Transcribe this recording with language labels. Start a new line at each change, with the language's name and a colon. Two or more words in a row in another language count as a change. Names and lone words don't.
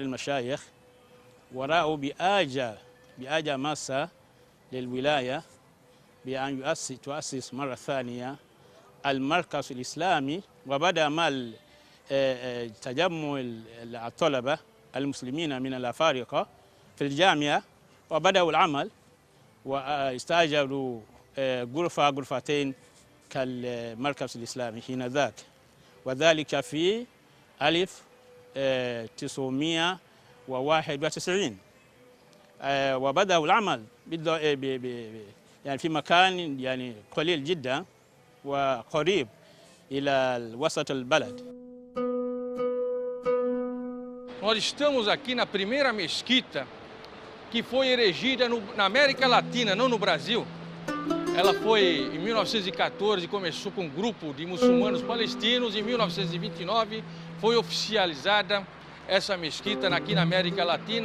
Arabic: المشايخ ورأوا بحاجة ماسة للولاية بأن تؤسس مرة ثانية المركز الإسلامي، وبدأ مع تجمع الطلبة المسلمين من الأفارقة في الجامعة وبدأوا العمل واستأجروا غرفتين كالمركز الإسلامي حينذاك، وذلك في 1991 وبدأوا العمل يعني في مكان يعني قليل جدا وقريب إلى وسط البلد.
Portuguese: Nós estamos aqui na primeira mesquita que foi erigida na América Latina, não no Brasil. Ela foi em 1914, começou com um grupo de muçulmanos palestinos. Em 1929 foi oficializada essa mesquita aqui na América Latina.